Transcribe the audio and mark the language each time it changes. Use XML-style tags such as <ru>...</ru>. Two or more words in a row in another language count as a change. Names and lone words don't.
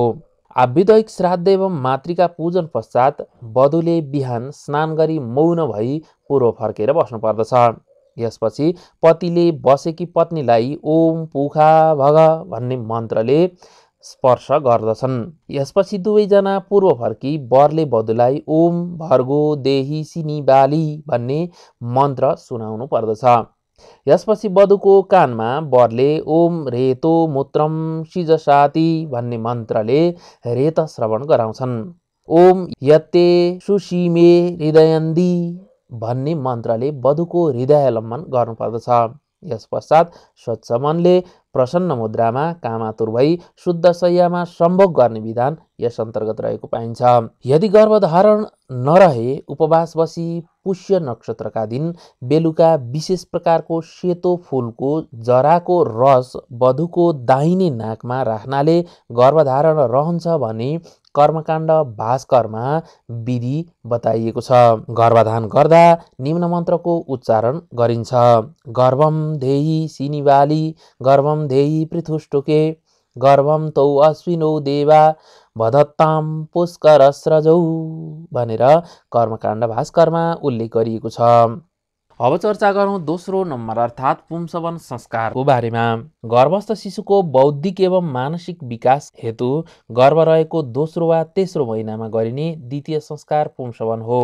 <ne>आविद्वैक श्राद्ध एवं मातृका पूजन पश्चात वधुले बिहान स्नान गरी मौन भई पूर्व फर्केर बस्नुपर्दछ। यसपछि पतिले बसेकी पत्नीलाई</ne> <sa>ओम पुखा भग</sa> <ne>भन्ने मन्त्रले स्पर्श गर्दछन्। यसपछि दुवैजना पूर्व फर्की वरले वधुलाई</ne> <sa>ओम भर्गो देही सिनी बाली</sa> <ne>भन्ने मन्त्र सुनाउनु पर्दछ। यसपछि वधुको कानमा वरले</ne> <sa>ओम रेतो मूत्रम सिजसाति</sa> <ne>भन्ने मन्त्रले रेत श्रवण गराउँछन्।</ne> <sa>ओम यत्ते सुसीमे हृदयन्दी</sa> <ne>भन्ने मन्त्रले वधुको हृदयालम्बन गर्नुपर्दछ। यस पश्चात स्वच्छ मनले प्रसन्न मुद्रामा कामातुर भई शुद्ध शय्यामा सम्भोग गर्ने विधान यस अन्तर्गत रहेको पाइन्छ। यदि गर्भधारण नरहे उपवास बसी पुष्य नक्षत्रका दिन बेलुका विशेष प्रकारको सेतो फूलको जराको रस वधुको दाहिने नाकमा राख्नाले गर्भधारण रहन्छ भने कर्मकाण्ड भास्करमा विधि बताइएको छ। गर्भधान गर्दा निम्न मन्त्रको उच्चारण गरिन्छ।</ne> <sa>गर्भम धेहि सिनिबाली, गर्भम धेहि पृथुष्टुके, गर्भम तौ अश्विनौ देवा भदत्ताम पुष्करस्रजौ</sa> <ne>भनेर कर्मकाण्ड भास्करमा उल्लेख गरिएको छ। अब चर्चा गरौँ दोस्रो नम्बर अर्थात् पुंसवन संस्कारको बारेमा। गर्भस्थ शिशुको बौद्धिक एवं मानसिक विकास हेतु गर्भ रहेको दोस्रो वा तेस्रो महिनामा गरिने द्वितीय संस्कार पुंसवन हो।</ne>